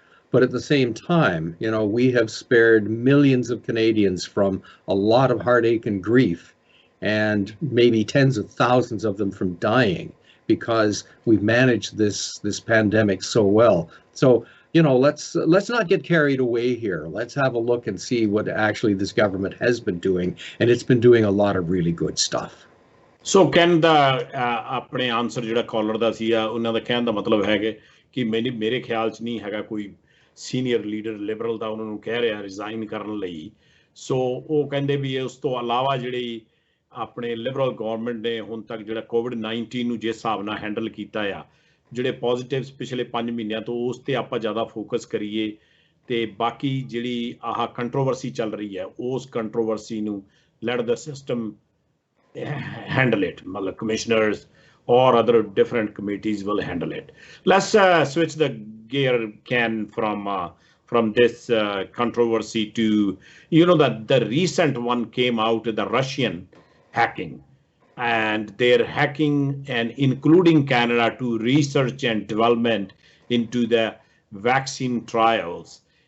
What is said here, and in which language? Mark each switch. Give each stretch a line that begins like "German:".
English: But at the same time, you know, we have spared millions of Canadians from a lot of heartache and grief, and maybe tens of thousands of them from dying, because we've managed this pandemic so well. So, you know, let's not get carried away here. Let's have a look and see what actually this government has been doing, and it's been doing a lot of really good stuff.
Punjabi: So ਕਹਿਣ ਦਾ ਆਪਣੇ answer ਜਿਹੜਾ collar ਦਾ ਸੀ ਉਹਨਾਂ ਦਾ ਕਹਿਣ ਦਾ ਮਤਲਬ ਹੈ ਕਿ ਮੇਰੇ ਖਿਆਲ 'ਚ ਨਹੀਂ ਹੈਗਾ ਕੋਈ ਸੀਨੀਅਰ ਲੀਡਰ ਲਿਬਰਲ ਦਾ ਉਹਨਾਂ ਨੂੰ ਕਹਿ ਰਿਹਾ ਰਿਜ਼ਾਈਨ ਕਰਨ ਲਈ। ਸੋ ਉਹ ਕਹਿੰਦੇ ਵੀ ਉਸ ਤੋਂ ਇਲਾਵਾ ਜਿਹੜੀ ਆਪਣੇ ਲਿਬਰਲ ਗਵਰਨਮੈਂਟ ਨੇ ਹੁਣ ਤੱਕ ਜਿਹੜਾ COVID-19 ਨੂੰ ਜਿਸ ਹਿਸਾਬ ਨਾਲ ਹੈਂਡਲ ਕੀਤਾ ਆ, ਜਿਹੜੇ ਪੋਜ਼ੀਟਿਵਸ ਪਿਛਲੇ 5 ਮਹੀਨਿਆਂ ਤੋਂ ਉਸ ਤੇ ਆਪਾਂ ਜ਼ਿਆਦਾ ਫੋਕਸ ਕਰੀਏ, ਤੇ ਬਾਕੀ ਜਿਹੜੀ ਆਹ ਕੰਟਰੋਵਰਸੀ ਚੱਲ ਰਹੀ ਹੈ ਉਸ ਕੰਟਰੋਵਰਸੀ ਨੂੰ
English: Let the system handle it. Commissioners or other different committees will handle it. Let's switch the gear, Ken, from this controversy to, you know, that the recent one came out, the Russian hacking, and they're hacking and including Canada to research and development into the vaccine trials.